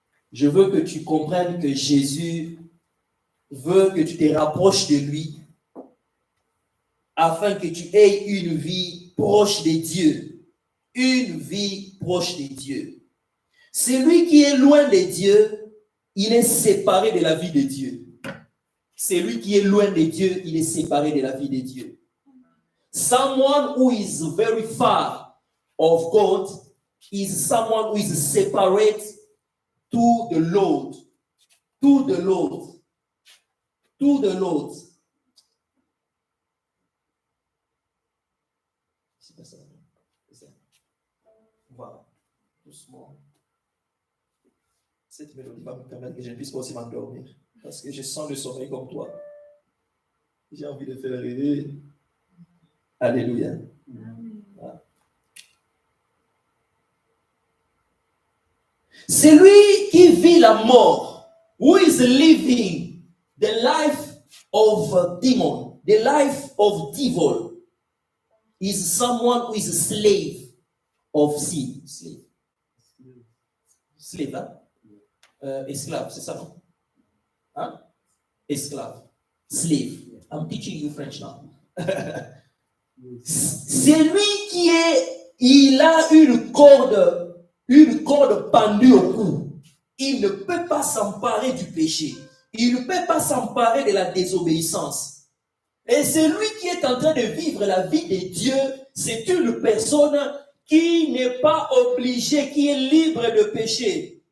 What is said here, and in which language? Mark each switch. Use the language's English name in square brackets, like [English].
[French] Je veux que tu comprennes que Jésus veut que tu te rapproches de lui afin que tu aies une vie proche de Dieu. Une vie proche de Dieu. Celui qui est loin de Dieu, il est séparé de la vie de Dieu. Celui qui est loin de Dieu, il est séparé de la vie de Dieu. [English] Someone who is very far of God is someone who is separate to the Lord. To the Lord. To the Lord. [French] C'est pas ça. C'est ça. Voilà. Doucement. Cette mélodie va me permettre que je ne puisse pas aussi m'endormir. Parce que je sens le sommeil comme toi. J'ai envie de faire rêver. Alléluia. Voilà. Celui qui vit la mort, [English] who is living the life of a demon, the life of devil, is someone who is a slave of sin. [French] Slave, hein? Esclave, c'est ça, non? Hein? Esclave. Slave. [English] I'm teaching you French now. [French] C'est lui qui il a une corde pendue au cou. Il ne peut pas s'emparer du péché. Il ne peut pas s'emparer de la désobéissance. Et celui qui est en train de vivre la vie de Dieu, c'est une personne qui n'est pas obligée, qui est libre de péché.